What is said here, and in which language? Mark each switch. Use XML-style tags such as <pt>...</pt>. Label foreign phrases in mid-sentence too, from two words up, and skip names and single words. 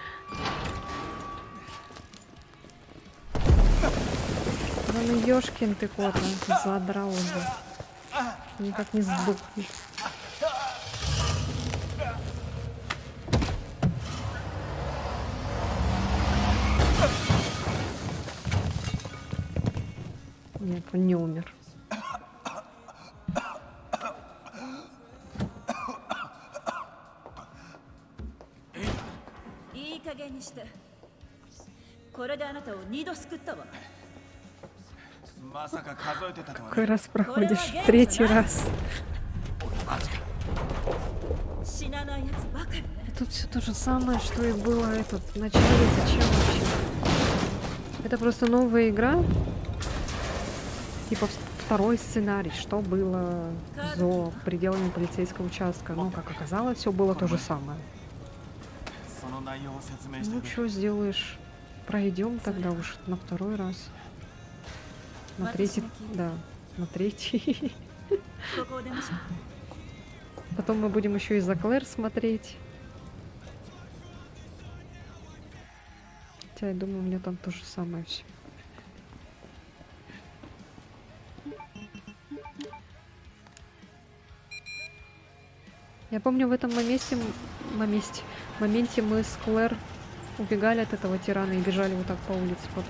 <ru>Да ну ёшкин ты кот, задрал уже. Никак не сдохнешь. Нет, он не умер.</ru> <ja>いい加減にして。これであなたを2度救ったわ。まさか数えてたとは</ja> <ru>Какой</ru> <ja>ね。</ja> <ru>раз проходишь? Третий раз.</ru> <ja>死なないやつばかりね。</ja> <ru>Тут все то же самое, что и было этот в начале. Зачем вообще? Это просто новая игра. Типа второй сценарий, что было за пределами полицейского участка. Ну, как оказалось, все было то же самое.</ru> <ja>その内容を説明して</ja> <ru>Ну,</ru> <ja>くれ。</ja> <ru>что сделаешь? Пройдем тогда уж на второй раз. На третий, да, на третий.</ru> <ja>ここを出ましょう。</ja> <ru>Потом мы будем еще и за Клэр смотреть. Хотя я думаю, у меня там то же самое все. Я помню, в этом моменте мы с Клэр убегали от этого тирана и бежали вот так по улице потом.</ru>